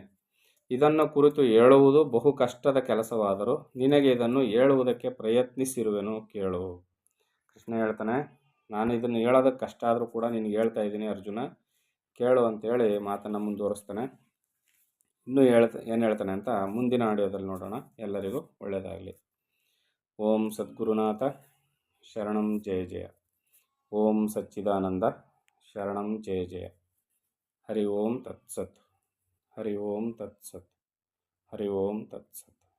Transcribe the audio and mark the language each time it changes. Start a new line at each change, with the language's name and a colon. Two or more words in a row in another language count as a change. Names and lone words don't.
Kannada: ಇದನ್ನು ಕುರಿತು ಹೇಳುವುದು ಬಹು ಕಷ್ಟದ ಕೆಲಸವಾದರೂ ನಿನಗೆ ಇದನ್ನು ಹೇಳುವುದಕ್ಕೆ ಪ್ರಯತ್ನಿಸಿರುವೆನು, ಕೇಳು. ಕೃಷ್ಣ ಹೇಳ್ತಾನೆ, ನಾನು ಇದನ್ನು ಹೇಳೋದಕ್ಕೆ ಕಷ್ಟ ಆದರೂ ಕೂಡ ನಿನಗೆ ಹೇಳ್ತಾ ಇದ್ದೀನಿ ಅರ್ಜುನ, ಕೇಳು ಅಂತೇಳಿ ಮಾತನ್ನು ಮುಂದುವರಿಸ್ತಾನೆ. ಇನ್ನೂ ಏನು ಹೇಳ್ತಾನೆ ಅಂತ ಮುಂದಿನ ಆಡಿಯೋದಲ್ಲಿ ನೋಡೋಣ. ಎಲ್ಲರಿಗೂ ಒಳ್ಳೆಯದಾಗಲಿ.
Sanskrit: ಓಂ ಸದ್ಗುರುನಾಥ ಶರಣಂ ಜಯ ಜಯ. ಓಂ ಸಚ್ಚಿದಾನಂದ ಶರಣಂ ಜಯ ಜಯ. ಹರಿ ಓಂ ತತ್ಸತ್. ಹರಿ ಓಂ ತತ್ಸತ್. ಹರಿ ಓಂ ತತ್ಸತ್.